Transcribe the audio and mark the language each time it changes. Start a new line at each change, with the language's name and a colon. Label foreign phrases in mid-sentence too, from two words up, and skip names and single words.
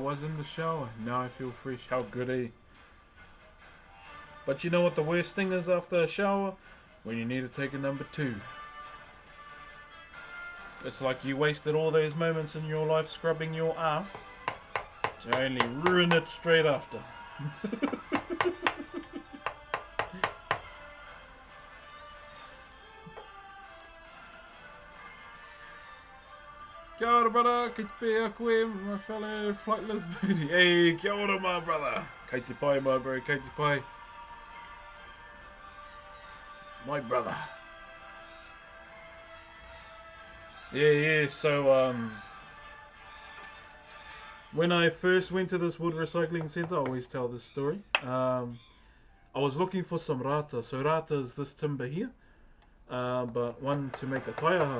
English: Now I feel fresh. How good, eh? But you know what the worst thing is after a shower? When you need to take a number 2. It's like you wasted all those moments in your life scrubbing your ass to only ruin it straight after.
Māori: Kia ora, brother. Kei te pē a koe,
English: my fellow flightless booty.
Māori: Hey, kia ora,
English: my brother.
Māori: Kei te pai,
English: my bro.
Māori: Kei te pai.
English: My brother. Yeah, so, when I first went to this wood recycling centre, I always tell this story. I was looking for some rata. So rata is this timber here, but one to make a taiaha.